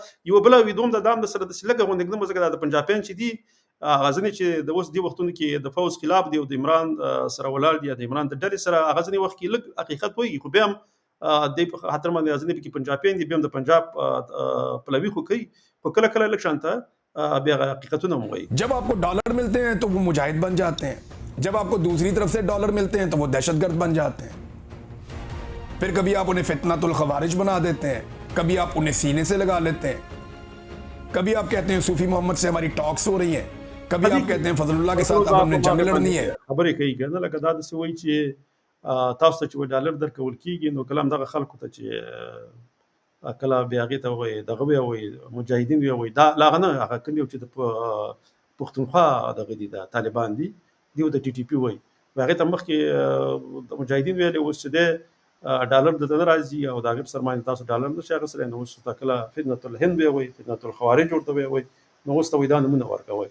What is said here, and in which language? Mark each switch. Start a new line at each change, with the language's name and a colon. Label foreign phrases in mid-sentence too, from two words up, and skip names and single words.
Pashto: یوه بله ویډیو هم دا هم د سره داسې لږه غوندې ږدم ځکه دا د پنجابیان چې دي هغه ځینې چې د اوس دې وختونو کې د فوز خلاف دی او د عمران سره ولاړ دي یا د عمران د ډلې سره هغه ځینې وخت کې لږ حقیقت پوهېږي خو بیا هم دې په خاطر باندې ځینې پکې پنجابیان دي بیا هم د پنجاب پلوي خو کوي خو کله کله لږ شانته بیا حقیقتونه هم وایي.
Urdu: جب آپ کو ڈالر ملتے ہیں تو وہ مجاہد بن جاتے ہیں، جب آپ کو دوسری طرف سے ڈالر ملتے ہیں تو وہ دہشت گرد بن جاتے ہیں. پھر کبھی آپ انہیں فتنۃ الخوارج بنا دیتے ہیں، کبھی آپ انہیں سینے سے لگا لیتے ہیں، کبھی آپ کہتے ہیں صوفی محمد سے ہماری ٹاکس ہو رہی ہیں، کبھی آپ کہتے ہیں فضل اللہ کے ساتھ اب ہم نے جنگ لڑنی ہے.
Pashto: خبرې کوي که نه لکه دا داسې وایي چې تاسو ته چې ډالر درکول کېږي نو کله هم دغه خلکو ته چې کله بیا هغې ته وایي دغه بیا وایي مجاهدین بیا وایي دا لا هغه نه هغه کوم یو چې د پښتونخوا دغه دي د طالبان دي دیو د ټي ټي پي وایي هغې ته مخکې د مجاهدین ویلې اوس چې دی ډالر دته نه راځي او د هغې په سر باندې تاسو ډالر نشئ اخیستلی نو اوس ته کله فتنة الهند بیا وایي فتنة الخوارج ورته بیا وایي نو اوس ته وایي دا نومونه ورکوئ.